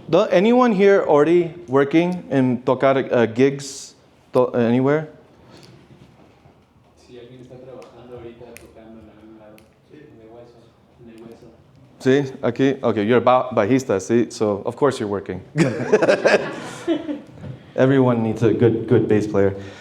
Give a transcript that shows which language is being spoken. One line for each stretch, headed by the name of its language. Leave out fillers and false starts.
English: Anyone here already working in
Spanish: tocar
English: gigs anywhere?
Spanish: Si alguien está trabajando ahorita tocando en algún lado, en el hueso. Sí, aquí.
English: Okay, you're a bajista, see? So of course you're working. Everyone needs a good bass player.